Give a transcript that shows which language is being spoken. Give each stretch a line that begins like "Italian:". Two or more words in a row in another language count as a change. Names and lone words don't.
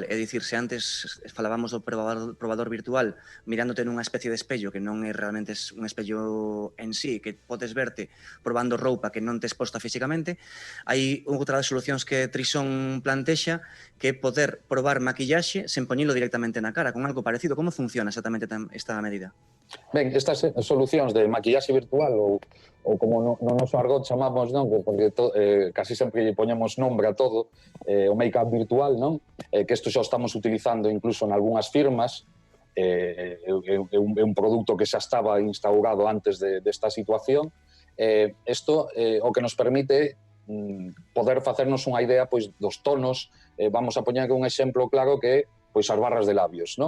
Galician: É dicir, se antes falábamos do probador virtual mirándote nunha especie de espello que non é realmente un espello en sí, que podes verte probando roupa que non te exposta físicamente, hai outra das solucións que Trison plantexa que é poder probar maquillaxe sen poñilo directamente na cara, con algo parecido. Como funciona exactamente esta medida? Ben, estas solucións de maquillaxe virtual ou como no noso argot chamamos, non? Porque casi sempre lle poñemos nombre a todo, o make-up virtual, non? Que isto xa estamos utilizando incluso en algunhas firmas, é un produto que xa estaba instaurado antes desta situación. Isto o que nos permite poder facernos unha idea pois dos tonos. Vamos a poñer un exemplo claro que pois as barras de labios, non?